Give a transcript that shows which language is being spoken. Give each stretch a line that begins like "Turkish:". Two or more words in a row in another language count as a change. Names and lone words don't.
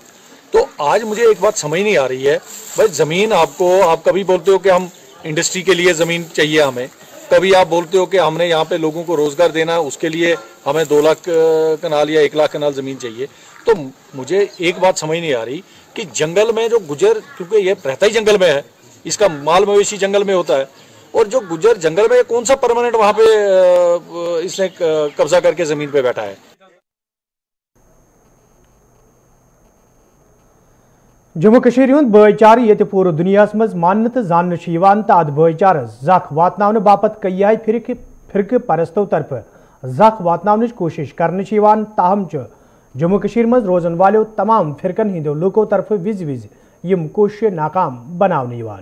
Hindi: तो आज मुझे एक बात समझ नहीं आ रही है, भाई ज़मीन आप कभी बोलते हो कि हम इंडस्ट्री के लिए ज़मीन चाहिए हमें, कभी आप बोलते हो कि हमने यहाँ पे लोगों को रोज़गार देना है, उसके लिए हमें 2 लाख कनाल या 1 लाख कनाल ज़मीन चाहिए। तो मुझे एक बात समझ नहीं आ रही कि जंगल में जो गुजर, क्योंकि ये रहता ही जंगल में है, इसका माल मवेशी जंगल में होता है, और जो गुजर जंगल में कौन सा परमानेंट वहां पे इसने कब्जा करके जमीन पे बैठा है।
Kashmiri: जम्मू कश्मीर हुंद भाईचार ये पूरे दुनिया मज मान तो जान अत भाईचार जख वातन बापत कई फिरक परस्तों तरफ जख वातन कोशिश कर ताहम जम्मू कश्मीर मज रोजन वालों तमाम फिरकन हिंदो लूकों तरफ विज विज यम कोशिश नाकाम बनावन।